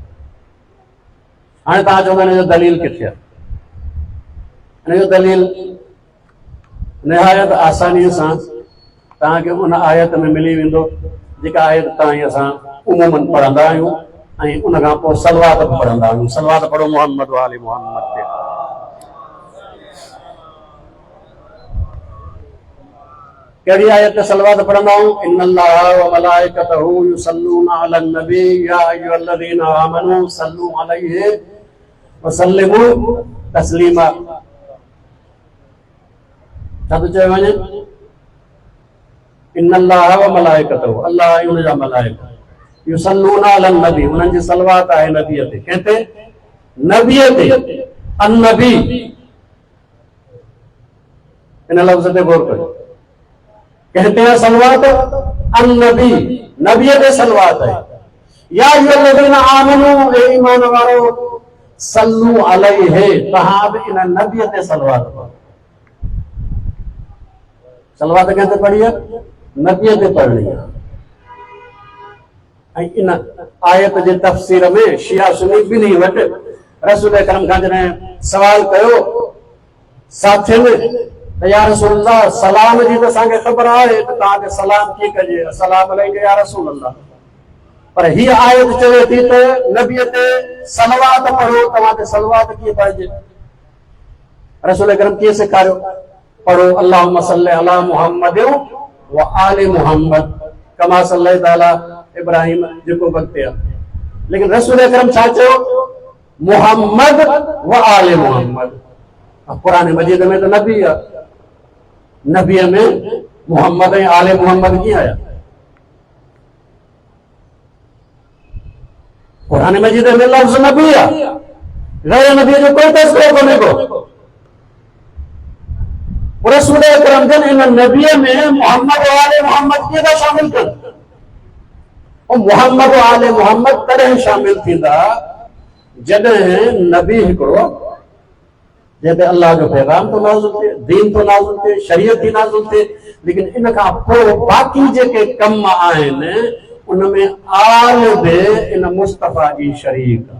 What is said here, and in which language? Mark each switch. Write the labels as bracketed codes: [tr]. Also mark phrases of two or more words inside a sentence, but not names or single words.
[sd] हाणे तव्हां चवंदा हिन जो दलील किथे आहे? हिन जो दलील निहायत आसानीअ सां तव्हांखे उन आयत में मिली वेंदो जेका आयत तव्हां असां उमूमन पढ़ंदा आहियूं, ऐं उन खां पोइ सलवात बि पढ़ंदा आहियूं। सलवात पढ़ो मोहम्मद व आले मोहम्मद ते। कहिड़ी आयत ते सलवात पढ़ंदा आहियूं? [ar] إن الله وملائكته يصلون على النبي يا أيها الذين آمنوا صلوا عليه وسلموا تسليما. [sd] छा थो चयो वञे? [ar] إن الله وملائكته, [sd] अल्लाह ऐं उनजा मलाइका, [ar] يصلون على النبي, [sd] उन्हनि जी सलवात आहे नबीअ ते। कंहिं ते? नबीअ ते। अन नबी इन लफ़्ज़ ते गौर कयो। [hi] कहते हैं [sd] सलवात अन नबी, नबीअ ते सलवात है। [ar] يا أيها الذين آمنوا, [sd] ए ईमान वारो, [ar] صلوا عليه, [sd] तहां बि इन नबीअ ते सलवात पढ़ो। सलवात कंहिं ते पढ़ी आहे? नबीअ ते पढ़णी आहे। ऐं इन आयत जे तफ़सीर में शिया सुन्नी ॿिन्ही वटि रसूल अकरम खां जॾहिं सवाल कयो साथियुनि त [ar] يا رسول الله [sd] सलाम जी त असांखे ख़बर आहे त तव्हांखे सलाम कीअं कजे, [ar] سلام عليكم يا رسول الله, [sd] पर हीअ आयत चवे थी त नबीअ ते सलवात पढ़ो, तव्हां ते सलवात कीअं पढ़िजे? रसूल अकरम कीअं सेखारियो? पढ़ो [ar] اللهم صل على محمد وآل محمد كما صليت على إبراهيم, [sd] जेको वक़्तु आहे। लेकिन रसूल अकरम छा चयो? मुहम्मद व आले मुहम्मद। कुरान मजीद में तो नबी है, नबीअ में मुहम्मद ऐं आले मुहम्मद कीअं आया? कुरान मजीद में लफ़्ज़ नबी आहे, गैर नबी जो कोई तस्करो कोन्हे को। रसूल अकरम जन इन नबीअ में मुहम्मद व आले मुहम्मद कीअं था शामिल कनि? मोहम्मद आले मोहम्मद तॾहिं शामिल थींदा जॾहिं नबी हिकिड़ो जंहिं अल्लाह जो पैगाम तो नाज़िल थिए, दीन तो नाज़िल थिए, शरीयत थी नाज़िल थिए। लेकिन इन खां पोइ बाक़ी जेके कम आहिनि उनमें आल बि इन मुस्तफ़ा जी शरीक आहे।